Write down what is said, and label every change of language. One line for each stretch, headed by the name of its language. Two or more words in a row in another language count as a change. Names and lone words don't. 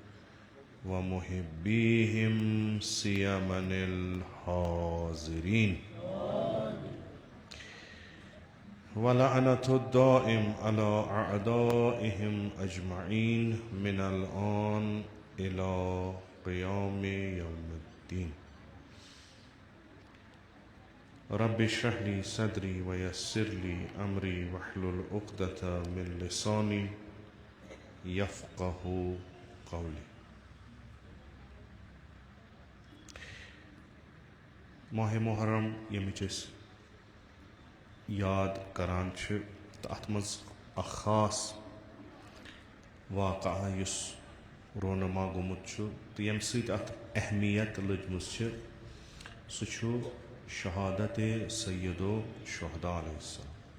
Arabic: ومحبيهم سيما الحاضرين، ولعنة الدائم على أعدائهم أجمعين من الآن إلى قيام يوم الدين. رب اشرح لي صدري ويسر لي أمري واحلل عقدة من لساني يفقه قولي.
Kashmiri: माह मुहर्रम यमिच याद करान तो अत मज खास वाक़ा युस रोनमा गोमुत तो यम सत अत अहमियत लजमस सह शहादत सैयदो शुहदा अलैहिस्सलाम।